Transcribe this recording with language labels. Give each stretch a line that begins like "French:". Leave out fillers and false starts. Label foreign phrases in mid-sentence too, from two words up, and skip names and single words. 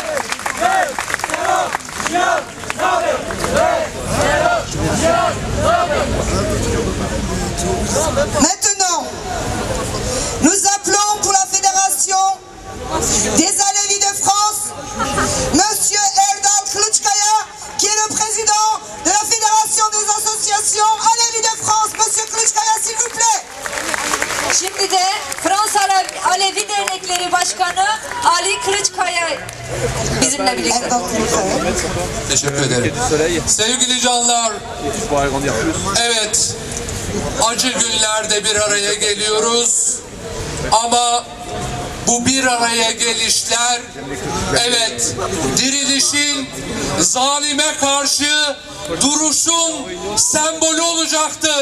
French: Maintenant, nous appelons pour la Fédération des Alevis de France, Monsieur Erdal Kılıçkaya, qui est le président de la Fédération des associations Alevis de France. Monsieur Kılıçkaya, s'il vous plaît.
Turkish: Şimdi de Fransa Alevi Dernekleri Başkanı Ali Kılıçkaya bizimle birlikte. Teşekkür ederim. Sevgili canlar, evet, acı günlerde bir araya geliyoruz ama bu bir araya gelişler, evet, dirilişin, zalime karşı duruşun sembolü olacaktır.